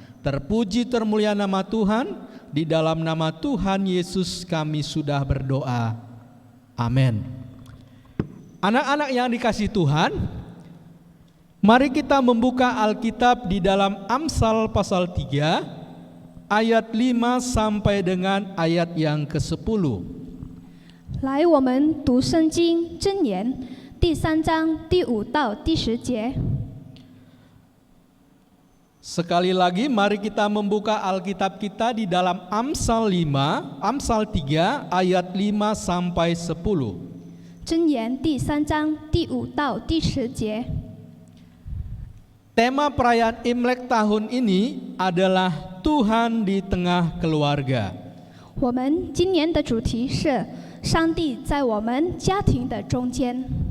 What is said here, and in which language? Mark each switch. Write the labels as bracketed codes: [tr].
[id] Terpuji termulia nama Tuhan. Di dalam nama Tuhan Yesus kami sudah berdoa. Amin. Anak-anak yang dikasihi Tuhan, mari kita membuka Alkitab di dalam Amsal pasal 3 ayat 5 sampai dengan ayat yang ke-10. [zh] 来，我们读圣经箴言第3章第5到第10节。 [id] Sekali lagi mari kita membuka Alkitab kita di dalam Amsal 3 ayat 5 sampai 10. [zh] 箴言第3章第5到第10节。 [id] Tema perayaan Imlek tahun ini adalah Tuhan di tengah keluarga. [zh] 我们今年的主题是上帝在我们家庭的中间。